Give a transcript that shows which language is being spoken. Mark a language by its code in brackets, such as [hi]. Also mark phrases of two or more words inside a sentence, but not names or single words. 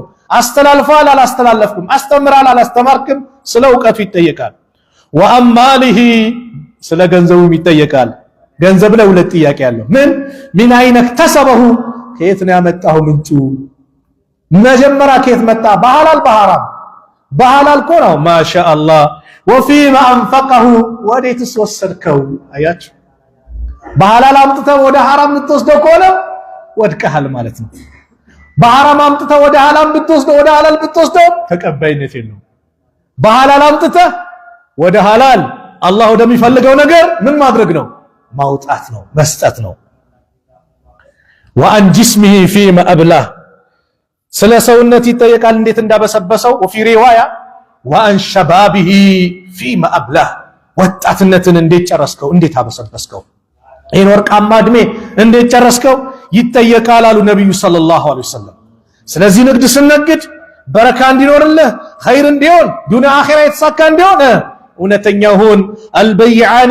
[am] አስተላልፋል አላስተላለፍኩም አስተምራል አላስተማርክም ስለ ዕውቀቱ ይጠየቃል ወአማሊሂ ስለ ገንዘቡም ይጠየቃል ገንዘብ ላይ ሁለት ጥያቄ ያለው ምን አይነክ ተሰበሁ ከየት ነው ያመጣው ምንጩ መጀመሪያ ከየት መጣ በሐላል በሐራም በሐላል ነው ማሻአላህ [ar] وفيما انفقه [am] ወዴትስ ወሰድከው አያችሁ በሐላል አምጥተው ወደ ሐራም ልትወስደው ከሆነ ወድቀሃል ማለት ነው በሐራም አምጥተው ወደ ሐላል ብትወስደው ተቀባይነት የለውም በሐላል አምጥተው ወደ ሐላል አላህ ወደሚፈልገው ነገር ምን ማድረግ ነው ማውጣት ነው መስጠት ነው [ar] وعن جسمه فيما أبلاه [am] ስለ ሰውነት ይጠየቃል እንዴት እንዳበሰበሰው [ar] وفي روايه وعن شبابه فيما أبلاه [am] ወጣትነትን እንዴት ጨረስከው እንዴት አበሰበስከው ይሄን ወርቃማ እድሜ እንዴት ጨረስከው ይጠየቃል አሉ ነብዩ [ar] صلى الله عليه وسلم [am] ስለዚህ ንግድ ስንነግድ በረካ እንዲኖርልህ ኸይር እንዲሆን ዱንያ አኺራ የተሳካ እንዲሆን እውነተኛው ሁን አልበይዓኒ